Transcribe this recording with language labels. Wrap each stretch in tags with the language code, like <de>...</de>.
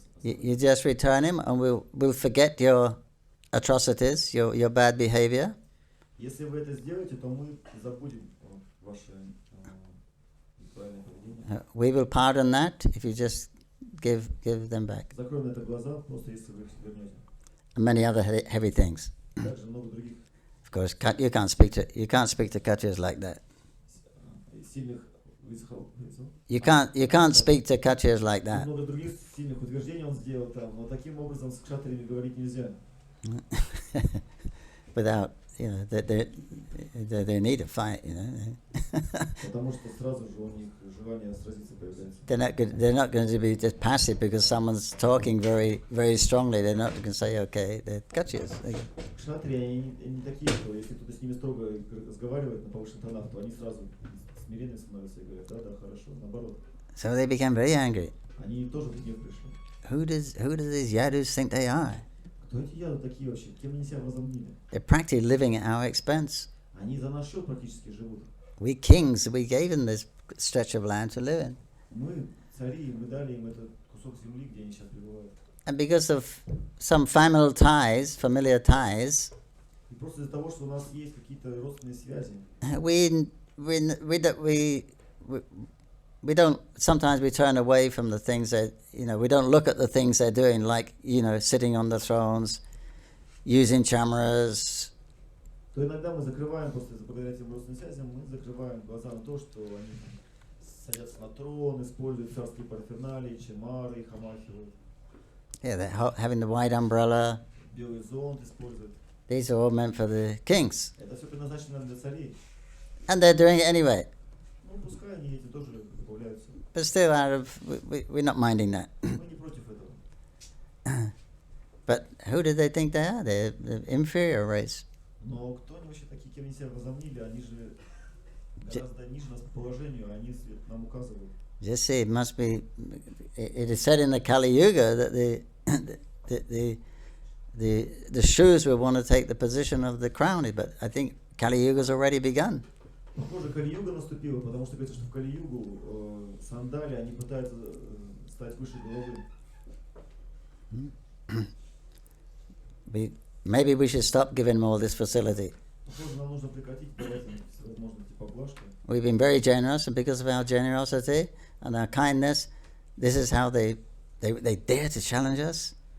<en>You just return him, and we'll forget your atrocities, your bad behavior.</en> <ru>Если вы это сделаете, то мы забудем ваше неправильное поведение.</ru> <en>We will pardon that if you just give them back.</en> <ru>Закроем на это глаза, просто если вы их вернете.</ru> <en>And many other heavy things.</en> <ru>Также много других.</ru> <en>Of course, you can't speak to Kshatriyas like that.</en> <ru>Сильных</ru> <en>You can't speak to Kshatriyas like that.</en> <ru>Много других сильных утверждений он сделал там, но таким образом с кшатриями говорить нельзя.</ru> <en>Without, they need to fight,</en> <ru>Потому что сразу же у них желание сразиться появляется.</ru> <en>They're not going to be just passive because someone's talking very, very strongly. They're not going to say, okay, they're Kshatriyas.</en> <ru>Кшатрии, они такие, что если кто-то с ними строго разговаривает на повышенных тонах, то они сразу смиренные становятся и говорят, да, хорошо, наоборот.</ru> <en>So they became very angry.</en> <ru>Они тоже в гнев пришли.</ru> <en>Who does these Yadus think they are?</en> <ru>Кто эти яду такие вообще? Кем они себя возомнили?</ru> <en>They're practically living at our expense.</en> <ru>Они за наш счет практически живут.</ru> <en>We kings, we gave them this stretch of land to live in.</en> <ru>Мы цари, мы дали им этот кусок земли, где они сейчас пребывают.</ru> <en>And because of some familiar ties,</en> <ru>И просто из-за того, что у нас есть какие-то родственные связи,</ru> <en>we don't, sometimes we turn away from the things that, we don't look at the things they're doing, like, sitting on the thrones, using chamaras.</en> <ru>то иногда мы закрываем, просто благодаря этим родственным связям, мы закрываем глаза на то, что они садятся на трон, используют царские парферналии, чемары, их омахивают.</ru> <en>Yeah, they're having the white umbrella.</en> <ru>Белый зонт используют.</ru> <en>These are all meant for the kings.</en> <ru>Это все предназначено для царей.</ru> <en>And they're doing it anyway.</en> <ru>Ну, пускай они этим тоже добавляются.</ru> <en>But still, we're not minding that.</en> <ru>Мы не против этого.</ru> <en>But who do they think they are? They're the inferior race.</en> <ru>Но кто они вообще такие, кем они себя возомнили? Они же гораздо ниже нас по положению, они нам указывают.</ru> <en>Just see, it is said in the Kali Yuga that the shoes will want to take the position of the crown, but I think Kali Yuga's already begun.</en> <ru>Похоже, Кали-юга наступила, потому что говорится, что в Кали-югу сандали, они пытаются стать выше головы.</ru> <en>Maybe we should stop giving them all this facility.</en> <ru>Похоже, нам нужно прекратить давать им всевозможные эти поблажки.</ru> <en>We've been very generous, and because of our generosity and our kindness, this is how they dare to challenge us.</en>